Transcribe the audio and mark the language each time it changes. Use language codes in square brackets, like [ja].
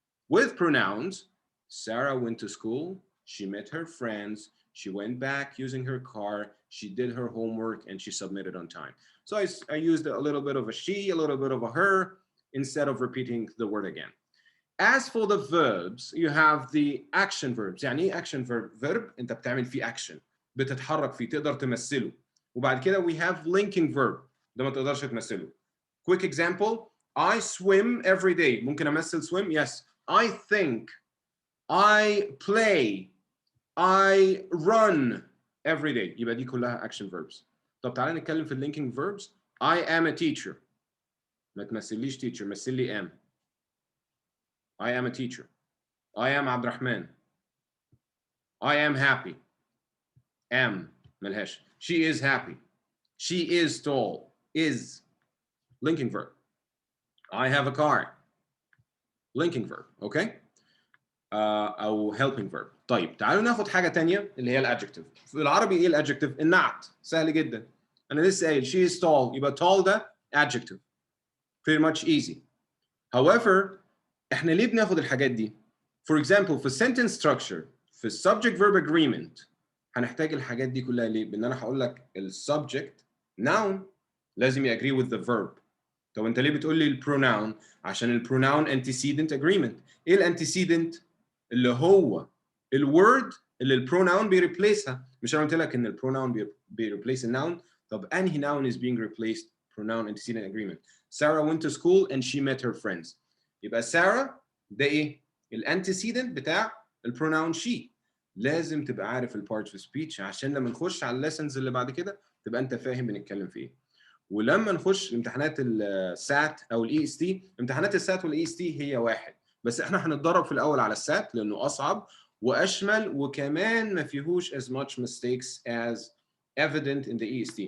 [en] With pronouns, Sarah went to school, she met her friends, she went back using her car, she did her homework, and she submitted on time. So I used a little bit of a she, a little bit of a her, instead of repeating the word again. As for the verbs, you have the action verbs. [ar] يعني ايه [en] action verb? [ar] Verb انت بتعمل فيه action، بتتحرك فيه، تقدر تمثله. وبعد كده [en] we have linking verb، [ar] ده ما تقدرش تمثله. [en] Quick example, I swim every day. [ar] ممكن امثل swim? [en] Yes. I think, I play, I run every day. [ar] يبقى دي كلها action verbs. طب تعالى نتكلم في linking verbs. [en] I am a teacher. [ar] ما تمثليش teacher، مثل لي am. [en] I am a teacher. I am Abdelrahman. I am happy. Am [ar] ملهاش. [en] She is happy. She is tall. Is linking verb. I have a car. Linking verb. Okay? [ar] أو helping verb. طيب تعالوا ناخد حاجة تانية اللي هي الادجكتيف. في العربي ايه الادجكتيف؟ النعت. سهل جدا. أنا لسه قايل [en] she is tall. [ar] يبقى tall ده adjective. [en] Pretty much easy. However, [ar] احنا ليه بناخد الحاجات دي؟ [en] For example, [ar] في [en] sentence structure, [ar] في [en] subject verb agreement [ar] هنحتاج الحاجات دي كلها ليه؟ بان انا هقول لك [en] subject noun [ar] لازم [en] agree with the verb. [ar] طب انت ليه بتقول لي البروناون؟ عشان البروناون [en] antecedent agreement. [ar] ايه الانتسيدنت؟ اللي هو الورد اللي البروناون بيريبليسها. مش انا قلت لك ان البروناون بيريبليس الناون؟ طب انهي [en] noun is being replaced؟ pronoun antecedent agreement. Sarah went to school and she met her friends. [ar] يبقى Sarah ده ايه؟ الانتسيدنت بتاع البروناون she. لازم تبقى عارف البارتس في سبيتش عشان لما نخش على الليسنز اللي بعد كده تبقى انت فاهم بنتكلم في ايه. ولما نخش امتحانات السات او الاي اس تي، امتحانات السات والاي اس تي هي واحد، بس احنا هنتدرب في الاول على السات لانه اصعب واشمل وكمان ما فيهوش [en] as much mistakes as evident in the EST.